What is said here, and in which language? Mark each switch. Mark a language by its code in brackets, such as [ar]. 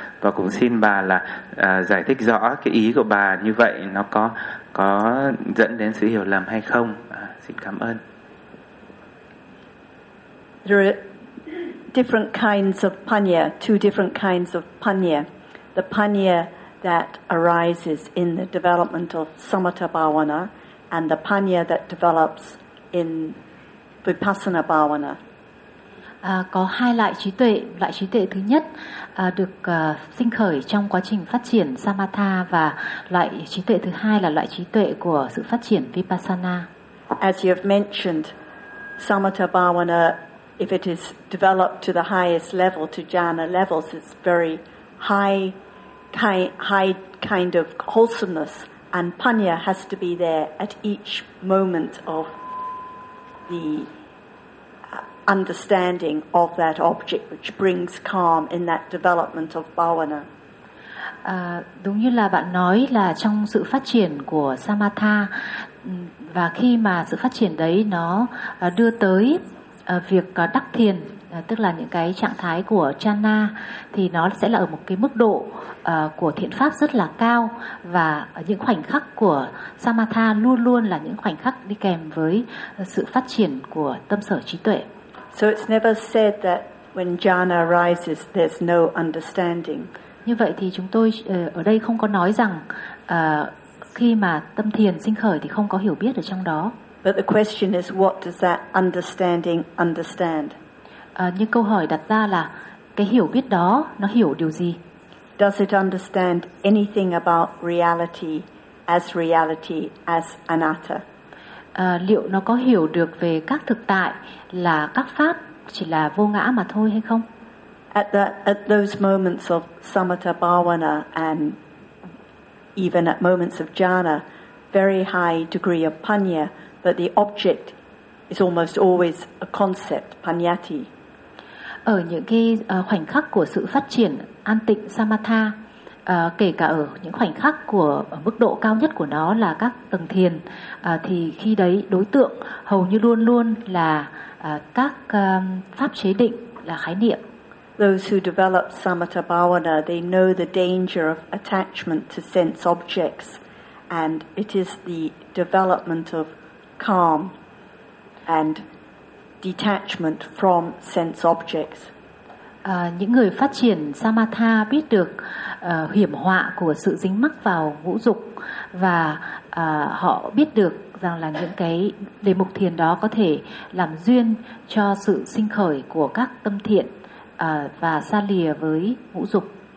[vi] Và cũng xin bà là giải thích rõ cái ý của bà như vậy nó có dẫn đến sự hiểu lầm hay không. Xin cảm ơn. [en] There are different kinds of Panya, two different kinds of Panya. The Panya that arises in the development of Samatha Bhavana and the Panya that develops in Vipassana Bhavana. [vi] Có hai loại trí tuệ thứ nhất được sinh khởi trong quá trình phát triển Samatha, và loại trí tuệ thứ hai là loại trí tuệ của sự phát triển Vipassana. [en] As you have mentioned, Samatha Bhavana, if it is developed to the highest level, to jhana levels, it's very high kind of wholesomeness, and Panya has to be there at each moment of the understanding of that object, which brings calm in that development of bhavana. [vi] Đúng như là bạn nói, là trong sự phát triển của samatha, và khi mà sự phát triển đấy nó đưa tới việc đắc thiền, tức là những cái trạng thái của jhana, thì nó sẽ là ở một cái mức độ của thiện pháp rất là cao, và những khoảnh khắc của samatha luôn luôn là những khoảnh khắc đi kèm với sự phát triển của tâm sở trí tuệ. [en] So it's never said that when jhana arises, there's no understanding. [vi] Như vậy thì chúng tôi ở đây không có nói rằng khi mà tâm thiền sinh khởi thì không có hiểu biết ở trong đó. [en] But the question is, what does that understanding understand? [vi] Nhưng câu hỏi đặt ra là cái hiểu biết đó nó hiểu điều gì? [en] Does it understand anything about reality, as anatta? [vi] Liệu nó có hiểu được về các thực tại là các pháp chỉ là vô ngã mà thôi hay không? [en] At those moments of samatha bhavana and even at moments of jhana, very high degree of panya, but the object is almost always a concept, panyati. [vi] Ở những cái khoảnh khắc của sự phát triển an tịnh samatha, kể cả ở những khoảnh khắc của mức độ cao nhất của nó là các tầng thiền, thì khi đấy đối tượng hầu như luôn luôn là các pháp chế định, là khái niệm. [en] Those who develop samatha bhavana, they know the danger of attachment to sense objects, and it is the development of calm and detachment from sense objects. [vi] những người phát triển Samatha biết được hiểm họa của sự dính mắc vào ngũ dục, và họ biết được rằng là những cái đề mục thiền đó có thể làm duyên cho sự sinh khởi của các tâm thiện và xa lìa với ngũ dục.